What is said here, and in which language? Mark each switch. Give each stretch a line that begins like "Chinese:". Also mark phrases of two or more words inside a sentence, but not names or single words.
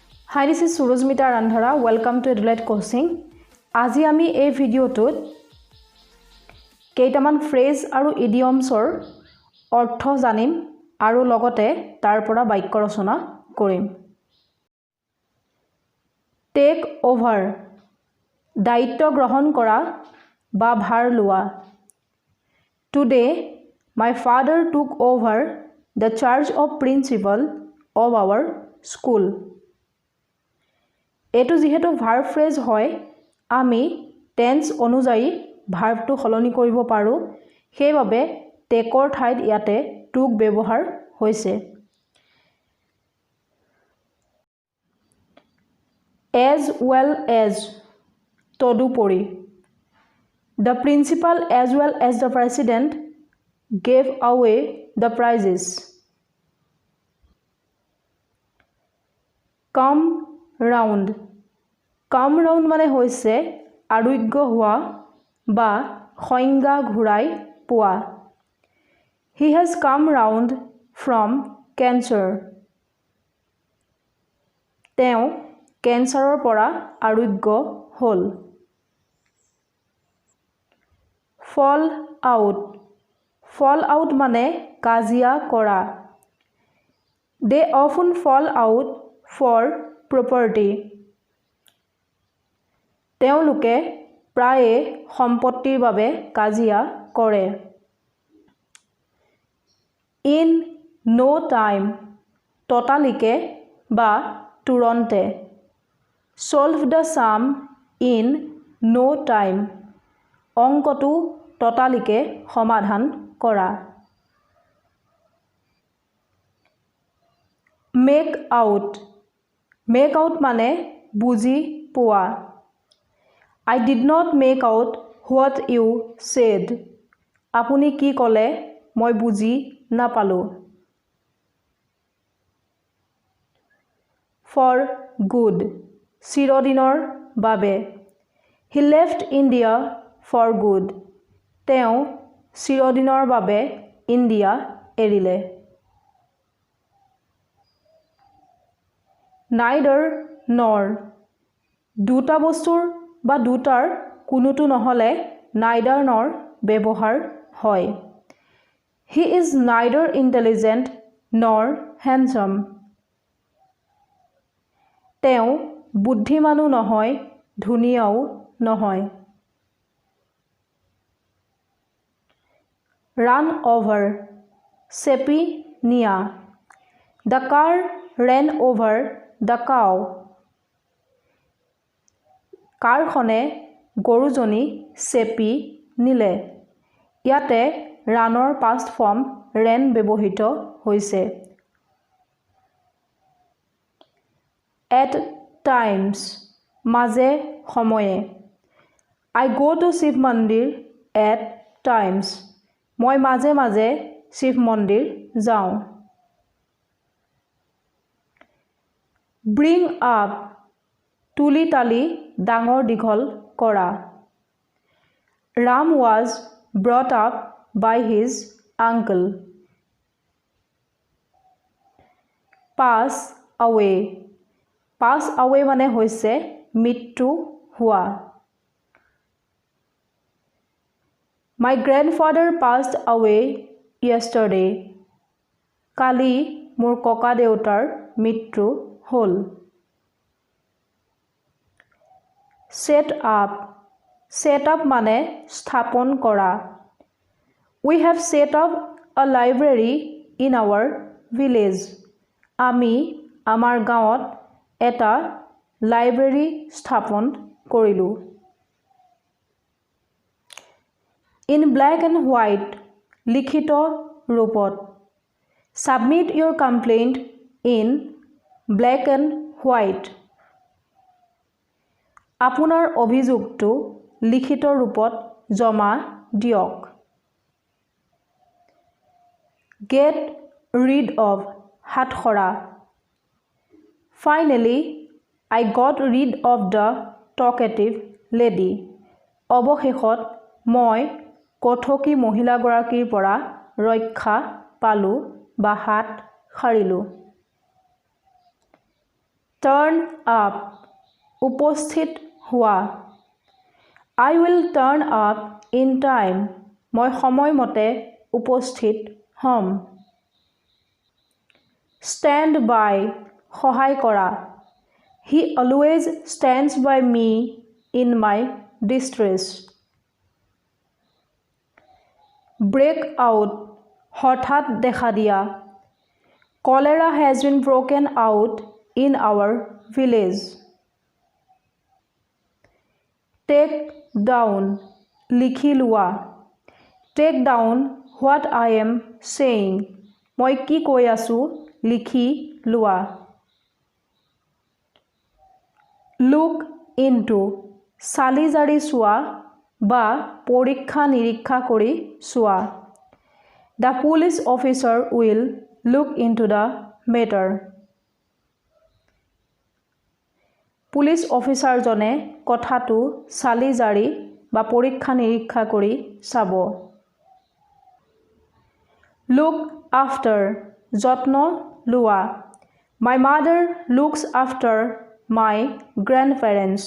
English: Hi, this is Surusmita Randhara. Welcome to Edulite Coaching.
Assamese: আজি আমি এই ভিডিওটোত কেইটামান ফ্ৰেজ আৰু ইডিয়মছৰ অৰ্থ জানিম আৰু লগতে তাৰ পৰা বাক্য ৰচনা কৰিম।
English: take over
Assamese: দায়িত্ব গ্ৰহণ কৰা বা ভাৰ লোৱা।
English: Today my father took over the charge of principal of our school.
Assamese: এটো যেহেতু
English: verb phrase
Assamese: হয় আমি টেন্স অনুযায়ী ভাৰ্বটো সলনি কৰিব পাৰো সেইভাবে টেকৰ ঠাইত ইয়াতে টুক ব্যৱহাৰ হৈছে
English: as well as তদুপৰি the principal as well as the president gave away the prizes come round
Assamese: মানে হৈছে আৰোগ্য হোৱা বা সংজ্ঞা ঘূৰাই পোৱা
English: he has come round from cancer
Assamese: তেওঁ কেন্সাৰৰ পৰা আৰোগ্য হ'ল
English: fall out
Assamese: মানে কাজিয়া কৰা
English: they often fall out for property
Assamese: তেওঁলোকে প্ৰায়ে সম্পত্তিৰ বাবে কাজিয়া কৰে
English: in no time
Assamese: ততালিকে বা তুৰন্তে
English: solve the sum in no time
Assamese: অংকটো ততালিকে সমাধান কৰা
English: make out
Assamese: মানে বুজি পোৱা
English: I did not make out what you said
Assamese: আপুনি কি ক'লে মই বুজি নাপালো
English: for good
Assamese: চিৰদিনৰ বাবে
English: he left India for good
Assamese: তেওঁ চিৰদিনৰ বাবে ইণ্ডিয়া এৰিলে
English: neither nor
Assamese: দুটা বস্তুৰ বা দুটাৰ কোনোটো নহলে
English: neither nor
Assamese: ব্যৱহাৰ হয়
English: he is neither intelligent nor handsome
Assamese: তেওঁ বুদ্ধিমানো নহয় ধুনীয়াও নহয়
English: run over
Assamese: চেপি নিয়া
English: the car ran over the cow
Assamese: কাৰখনে গৰুজনী চেপি নিলে ইয়াতে ৰানৰ
English: past form
Assamese: ৰেন ব্যৱহৃত হৈছে
English: at times
Assamese: মাজে সময়ে
English: I go to শিৱ মন্দিৰ at times
Assamese: মই মাজে মাজে শিৱ মন্দিৰ যাওঁ
English: bring up
Assamese: তুলি তালি ডাঙৰ দীঘল কৰা
English: Ram was brought up by his uncle pass away
Assamese: মানে হৈছে মৃত্যু হোৱা
English: My grandfather passed away yesterday
Assamese: কালি মোৰ ককা দেউতাৰ মৃত্যু হ'ল
English: set up
Assamese: মানে স্থাপন কৰা
English: We have set up a library in our village
Assamese: আমি আমাৰ গাঁৱত এটা লাইব্ৰেৰী স্থাপন কৰিলো
English: In black and white
Assamese: লিখিত ৰূপত
English: Submit your complaint in black and white
Assamese: আপোনাৰ অভিযোগটো লিখিত ৰূপত জমা দিয়ক
English: Get rid of হাতখৰা Finally I got rid of the talkative lady
Assamese: অৱশেষত মই কথকি মহিলাগৰাকীৰ পৰা ৰক্ষা পালো বা হাত সাৰিলো
English: Turn up,
Assamese: উপস্থিত হোৱা।
English: I will turn up in time,
Assamese: মই সময়মতে উপস্থিত হ'ম।
English: Stand by,
Assamese: সহায় কৰা।
English: He always stands by me in my distress. Break out,
Assamese: হঠাৎ দেখা দিয়া।
English: Cholera has been broken out in our village. Take down,
Assamese: লিখি লোৱা।
English: Take down what I am saying,
Assamese: মই কি কৈ আছো লিখি লোৱা।
English: Look into,
Assamese: চালি জাৰি চোৱা বা পৰীক্ষা নিৰীক্ষা কৰি চোৱা।
English: The police officer will look into the matter.
Assamese: পুলিচ অফিচাৰজনে কথাটো চালি জাৰি বা পৰীক্ষা নিৰীক্ষা কৰি চাব।
English: Look after,
Assamese: যত্ন লোৱা।
English: My mother looks after my grandparents.